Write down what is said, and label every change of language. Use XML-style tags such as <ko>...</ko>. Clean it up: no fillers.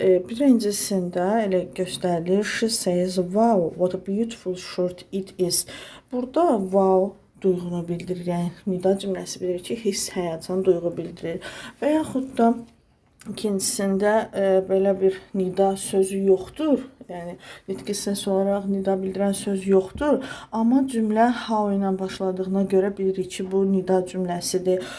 <az>Birincisində elə göstərilir.</az> <en>She says, wow, what a beautiful shirt it is.</en> <az>Burada wow duyğunu bildirir. Yəni, nida cümləsi bilir ki, hiss, həyəcan, duyğu bildirir. Və yaxud da İkincisində belə bir nida sözü yoxdur. Yəni, nitq hissəsi olaraq nida bildirən söz yoxdur. Amma cümlə how ilə başladığına görə bilirik ki, bu nida cümləsidir.</az>